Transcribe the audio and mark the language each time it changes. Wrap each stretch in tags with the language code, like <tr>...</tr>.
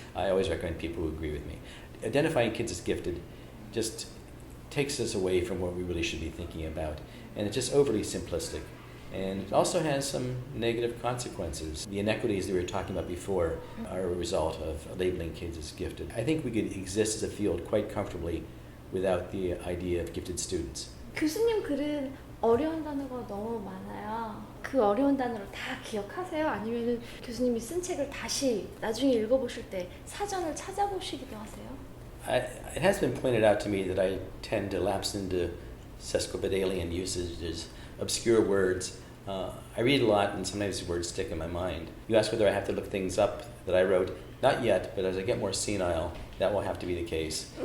<en>I always recommend people who agree with me. Identifying kids as gifted just takes us away from what we really should be thinking about, and it's just overly simplistic. And it also has some negative consequences. The inequities that we were talking about before are a result of labeling kids as gifted. I think we could exist as a field quite comfortably without the idea of gifted students.</en> <ko>교수님 글은 어려운 단어가 너무 많아요. 그 어려운 단어를 다 기억하세요? 아니면 교수님이 쓴 책을 다시 나중에 읽어보실 때 사전을 찾아보시기도 하세요?</ko> <en>It has been pointed out to me that I tend to lapse into sesquipedalian usages, obscure words. I read a lot and sometimes the words stick in my mind. You ask whether I have to look things up that I wrote. Not yet, but as I get more senile, that will have to be the case.</en>